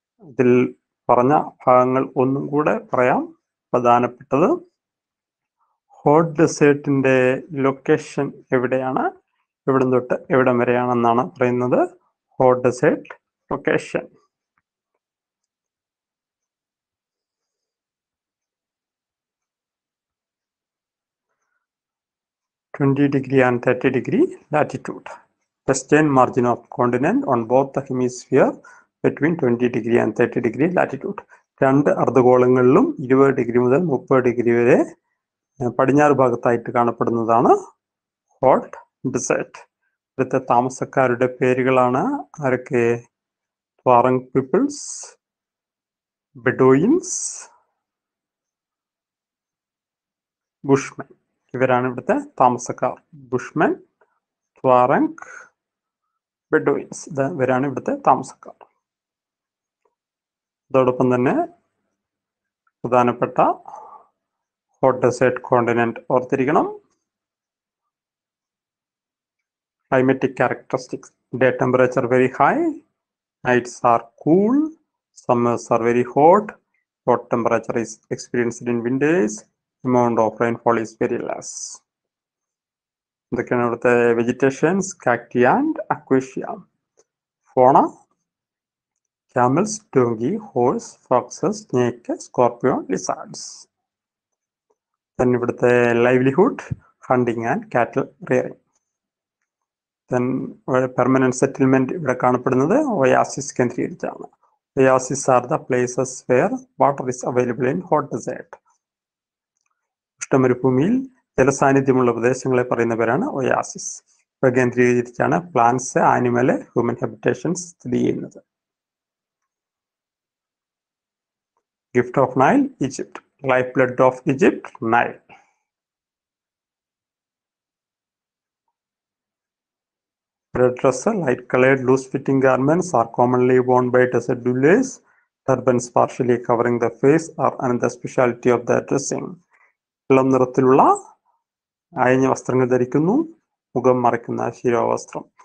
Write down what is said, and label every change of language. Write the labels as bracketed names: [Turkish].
[Malayalam] ഇതിൽ പറഞ്ഞ ഭാഗങ്ങൾ ഒന്നും കൂടെ പറയാം. പ്രധാനപ്പെട്ടത് ഹോട്ട് ഡെസേർട്ടിന്റെ ലൊക്കേഷൻ എവിടെയാണ്, എവിടം തൊട്ട് എവിടം വരെയാണെന്നാണ് പറയുന്നത്. [English] Hot desert location 20° and 30° latitude. Western margin of continent on both the hemisphere between 20° and 30° latitude. [Malayalam] രണ്ട് അർദ്ധഗോളങ്ങളിലും 20° മുതൽ 30° വരെ പടിഞ്ഞാറ് ഭാഗത്തായിട്ട് കാണപ്പെടുന്നതാണ് ഹോട്ട് ഡെസേർട്ട്. ഇവിടുത്തെ താമസക്കാരുടെ പേരുകളാണ് ആരൊക്കെ? [English] Tuareg peoples, Bedouins, Bushmen. [Malayalam] ഇവരാണ് ഇവിടുത്തെ താമസക്കാർ. ബുഷ്മെൻ, ട്വാറങ്, ബെഡോയിൻസ്, ഇവരാണ് ഇവിടുത്തെ താമസക്കാർ. അതോടൊപ്പം തന്നെ പ്രധാനപ്പെട്ട ഹോട്ട് ഡെസേർട്ട് കോണ്ടിനെന്റ് ഓർത്തിരിക്കണം. [English] Climatic characteristics: day temperature very high, nights are cool, summers are very hot, hot temperature is experienced in winters, amount of rainfall is very less. [Malayalam] ഇതൊക്കെയാണ് ഇവിടുത്തെ വെജിറ്റേഷൻസ്, കാക്ടി ആൻഡ് അക്വേഷ്യ. [English] Fauna: camels, donkey, horse, foxes, snake, scorpion, lizards. then ഇവിടുത്തെ livelihood, hunting and cattle rearing. then permanent settlement [Malayalam] ഇവിടെ കാണപ്പെടുന്നത് oasis കേന്ദ്രീകരിച്ചാണ്. [English] Oasis are the places where water is available in hot desert. [Malayalam] ഉഷ്ണമരുഭൂമിയിൽ ജലസാന്നിധ്യമുള്ള പ്രദേശങ്ങളെ പറയുന്ന പേരാണ് oasis. ഇവ കേന്ദ്രീകരിച്ചാണ് പ്ലാന്റ്സ്, ആനിമൽ, ഹ്യൂമൻ ഹാബിറ്റേഷൻസ് സ്ഥിതി ചെയ്യുന്നത്. [English] Gift of Nile, Egypt. Life blood of Egypt, Nile. Red dress, light-colored, loose-fitting garments are commonly worn by desert dwellers. Turbans partially covering the face are another specialty of their dressing. [Malayalam] ഇളം നിറത്തിലുള്ള അയഞ്ഞ വസ്ത്രങ്ങൾ ധരിക്കുന്നു, മുഖം മറയ്ക്കുന്ന ശിരോവസ്ത്രം.